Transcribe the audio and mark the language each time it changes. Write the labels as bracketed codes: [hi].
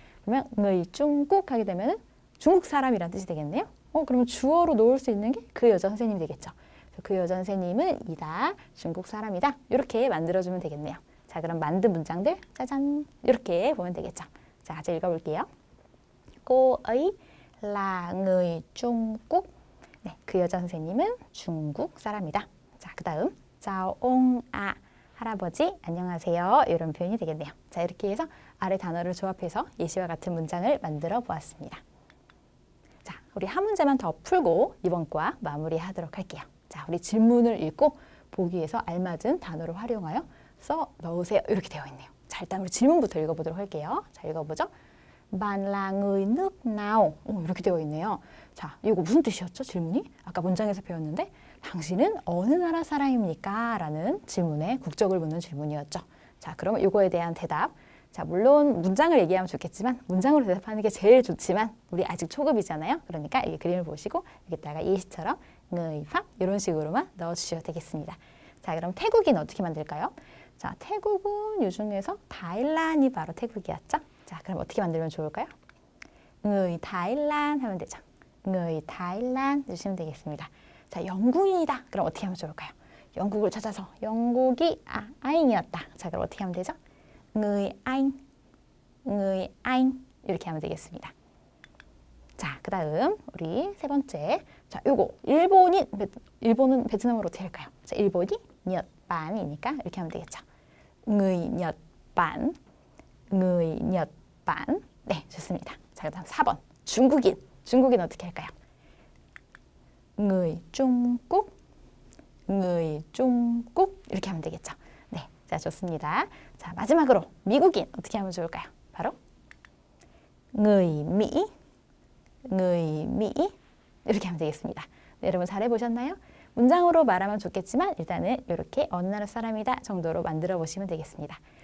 [ko] 그러면 의 중국 하게 되면은 중국 사람이란 뜻이 되겠네요. 그러면 주어로 놓을 수 있는 게 그 여자 선생님이 되겠죠. 그 여자 선생님은 이다, 중국 사람이다. 이렇게 만들어주면 되겠네요. 자, 그럼 만든 문장들 짜잔 이렇게 보면 되겠죠. 자, 같이 읽어볼게요. [vi] cô ấy là người Trung Quốc. [ko] 네, 그 여자 선생님은 중국 사람이다. 자, 그 다음 [vi] chào ông ạ. [ko] 할아버지 안녕하세요. 이런 표현이 되겠네요. 자, 이렇게 해서 아래 단어를 조합해서 예시와 같은 문장을 만들어 보았습니다. 자, 우리 한 문제만 더 풀고 이번 과 마무리하도록 할게요. 자, 우리 질문을 읽고 보기에서 알맞은 단어를 활용하여 써 넣으세요. 이렇게 되어 있네요. 자, 일단 우리 질문부터 읽어보도록 할게요. 자, 읽어보죠. [vi] Bạn là người nước nào? [ko] 이렇게 되어 있네요. 자, 이거 무슨 뜻이었죠? 질문이? 아까 문장에서 배웠는데 당신은 어느 나라 사람입니까? 라는 질문에 국적을 묻는 질문이었죠. 자, 그러면 이거에 대한 대답. 자, 물론 문장을 얘기하면 좋겠지만 문장으로 대답하는 게 제일 좋지만 우리 아직 초급이잖아요. 그러니까 이 그림을 보시고 여기다가 예시처럼 [vi] người Pháp [ko] 이런 식으로만 넣어주셔도 되겠습니다. 자, 그럼 태국인 어떻게 만들까요? 자, 태국은 이 중에서 다일란이 바로 태국이었죠. 자, 그럼 어떻게 만들면 좋을까요? [vi] người Thái Lan [ko] 하면 되죠. [vi] người Thái Lan [ko] 주시면 되겠습니다. 자, 영국인이다. 그럼 어떻게 하면 좋을까요? 영국을 찾아서 영국이 아인이었다. 자, 그럼 어떻게 하면 되죠? [vi] người Anh, người Anh [ko] 이렇게 하면 되겠습니다. 자, 그 다음 우리 세 번째. 자, 요거 일본은 베트남어로 어떻게 할까요? 자, 일본이 nhật-bản-이니까 이렇게 하면 되겠죠. [vi] người Nhật-bản, người Nhật-bản. [ko] 네, 좋습니다. 자, 그 다음 4번. 중국인 어떻게 할까요? [vi] người Trung Quốc, người Trung Quốc [ko] 이렇게 하면 되겠죠. 네, 자, 좋습니다. 자, 마지막으로 미국인 어떻게 하면 좋을까요? 바로 [vi] người Mỹ, người Mỹ [ko] 이렇게 하면 되겠습니다. 네, 여러분 잘 해보셨나요? 문장으로 말하면 좋겠지만 일단은 이렇게 어느 나라 사람이다 정도로 만들어 보시면 되겠습니다.